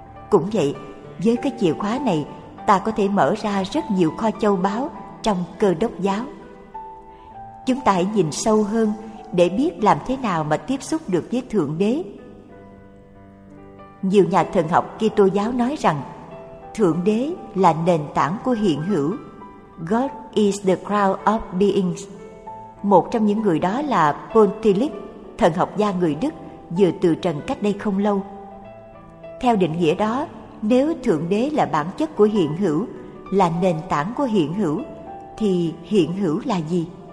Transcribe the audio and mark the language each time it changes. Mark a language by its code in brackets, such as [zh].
[vi] Cũng vậy, với cái chìa khóa này ta có thể mở ra rất nhiều kho châu báu trong Cơ Đốc giáo. Chúng ta hãy nhìn sâu hơn để biết làm thế nào mà tiếp xúc được với Thượng Đế. Nhiều nhà thần học Kitô giáo nói rằng Thượng Đế là nền tảng của hiện hữu. [en] God is the crown of beings. [vi] Một trong những người đó là Paul Tillich, thần học gia người Đức vừa từ trần cách đây không lâu. Theo định nghĩa đó, nếu Thượng Đế là bản chất của hiện hữu, là nền tảng của hiện hữu, thì hiện hữu là gì?